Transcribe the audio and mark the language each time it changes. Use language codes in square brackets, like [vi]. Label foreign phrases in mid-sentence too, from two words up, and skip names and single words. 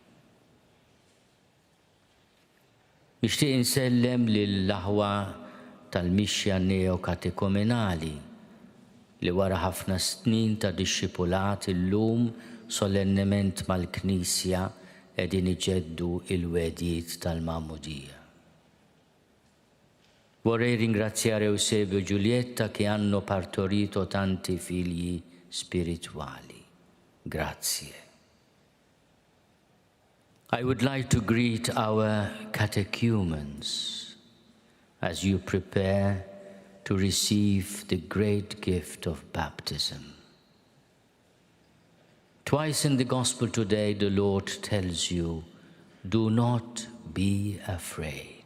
[mt] Nixtieq insellem lill-aħwa tal-mixja neokatekumenali li wara ħafna snin ta' dixxipulat illum solennement mal-Knisja qegħdin iġeddu il-wedjiet tal-Magħmudija. [it] Vorrei ringraziare Eusebio e Giulietta che hanno partorito tanti figli spirituali. Grazie. [en] I would like to greet our catechumens as you prepare to receive the great gift of baptism. Twice in the Gospel today, the Lord tells you, do not be afraid.